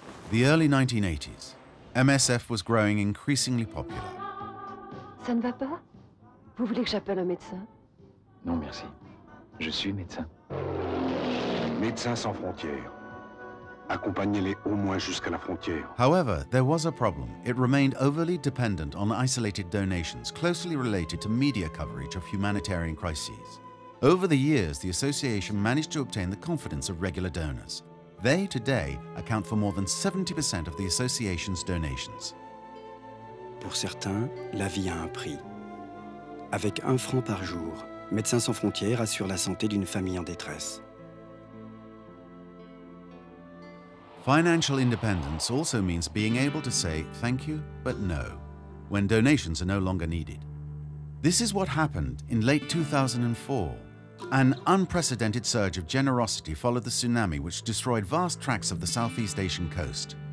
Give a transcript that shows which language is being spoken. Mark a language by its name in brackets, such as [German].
[English] The early 1980s, MSF was growing increasingly popular. [French] Ça ne va pas? Vous voulez que j'appelle un médecin? Non, merci. Je suis médecin. Médecins sans frontières. Accompagnez-les au moins jusqu'à la frontière. [English] However, there was a problem. It remained overly dependent on isolated donations closely related to media coverage of humanitarian crises. Over the years, the association managed to obtain the confidence of regular donors. They, today, account for more than 70% of the association's donations. [French] Pour certains, la vie a un prix. Avec 1 franc par jour, Médecins sans frontières assure la santé d'une famille en détresse. [English] Financial independence also means being able to say thank you, but no, when donations are no longer needed. This is what happened in late 2004. An unprecedented surge of generosity followed the tsunami which destroyed vast tracts of the Southeast Asian coast.